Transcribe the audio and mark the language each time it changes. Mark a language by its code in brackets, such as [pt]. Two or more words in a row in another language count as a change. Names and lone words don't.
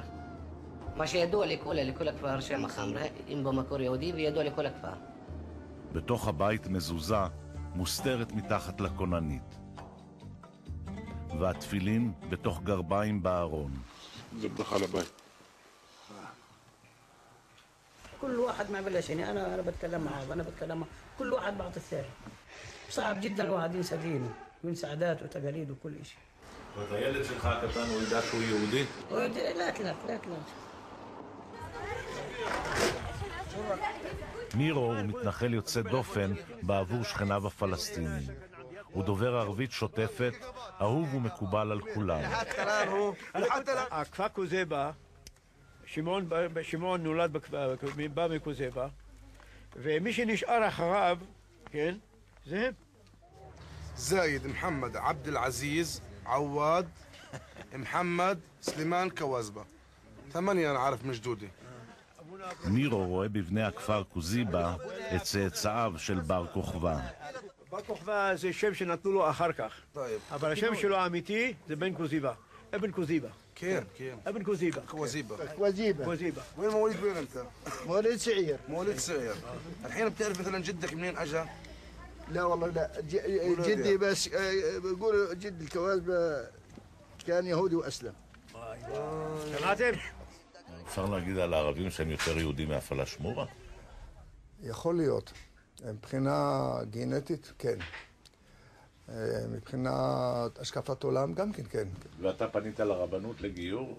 [he] מה שידוע לכל הכפר שהמחמרה הם במקור יהודי וידוע לכל הכפר. בתוך הבית מזוזה מוסתרת מתחת לכוננית. והתפילין בתוך גרביים בארון. זה ברכה לבית. [ar] كل واحد ما بلشني انا بتكلم معاه وانا بتكلم معه كل واحد بعطي الثاني صعب جدا الواحد ينسى دينه وينسى عاداته وتقاليده وكل شيء. [he] והילד שלך הקטן הוא ידע שהוא יהודי? הוא יודע, לאט. מירו הוא מתנחל יוצא דופן בעבור שכניו הפלסטינים. הוא דובר ערבית שוטפת, אהוב ומקובל על כולם. הכפר כוזיבה, שמעון נולד בא מכוזיבה, ומי שנשאר אחריו, כן, זה הם. [ar] زايد محمد عبد العزيز عواد محمد سليمان كوازبة 8 أنا عارف مجدودي. [he] מירו רואה בבני הכפר כוזיבה את צאצאיו של בר כוכבא. בר כוכבא זה שם שנתנו לו אחר כך, אבל השם שלו האמיתי זה בן כוזיבה, אבן כוזיבה. [ar] كيف ابن كوزيبة. كوزيبة. وين مواليد وين انت؟ مواليد سعير. مواليد سعير. الحين بتعرف مثلا جدك منين اجى؟ لا والله لا جدي بس بيقولوا جد الكوازبة كان يهودي واسلم. [he] שמעתם? אפשר להגיד על הערבים שהם יותר יהודים מהפלאשמורה? יכול להיות. מבחינה גנטית, כן. מבחינת השקפת עולם, גם כן, כן. ואתה פנית לרבנות לגיור?